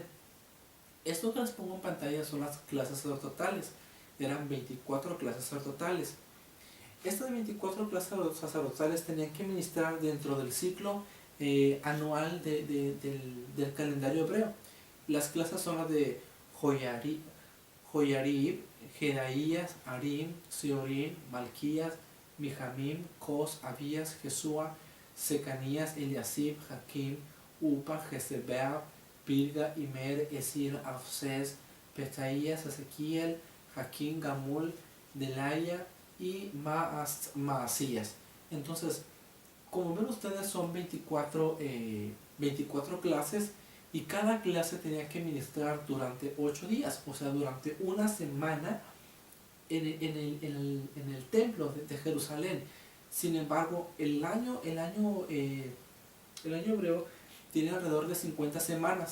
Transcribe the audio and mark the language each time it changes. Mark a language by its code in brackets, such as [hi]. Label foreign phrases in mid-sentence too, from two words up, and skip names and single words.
[es] Esto que les pongo en pantalla son las clases sacerdotales. Eran 24 clases sacerdotales. Estas 24 clases sacerdotales tenían que ministrar dentro del ciclo anual del calendario hebreo. Las clases son las de Joyarib, Joyarib, Jedaías, Arim, Seorim, Malquías, Mijamim, Cos, Abías, Jesúa, Secanías, Eliasib, Jaquim, Upa, Jezebel, Pilga, Imer, Esir, Afsés, Petaías, Ezequiel, Jaquín, Gamul, Delaya y Maasías. Entonces, como ven ustedes, son 24 clases, y cada clase tenía que ministrar durante 8 días, o sea, durante una semana en el templo de Jerusalén. Sin embargo, el año hebreo tiene alrededor de 50 semanas.